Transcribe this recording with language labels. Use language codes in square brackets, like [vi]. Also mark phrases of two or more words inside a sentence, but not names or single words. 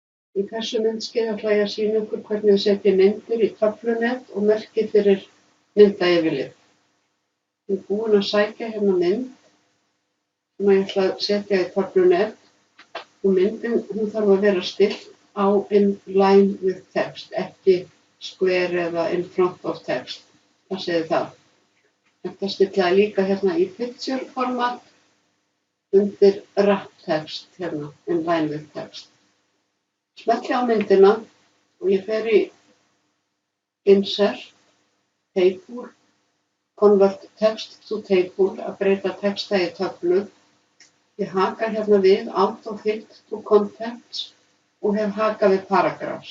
[is] Í þessu myndskeiði ætla ég að sýna ykkur hvernig þið setjið myndir í töflunet og merkið fyrir myndayfirlit. Ég er búin að sækja hérna mynd sem ég ætla að setja í töflunet og myndin hún þarf að vera stillt á [en] in line with text, [is] ekki square eða [en] in front of text. [is] Það segir það. Þetta stillaði líka hérna í [en] picture format [is] undir [en] wrap text [is] hérna, [en] in line with text. [is] Smelli á myndina og ég fer í [en] Insert, Table, Convert Text to Table, [is] að breyta texta í töflu. Ég haka hérna við [en] Auto-Fill to Contents [is] og hef hakað við Paragraphs.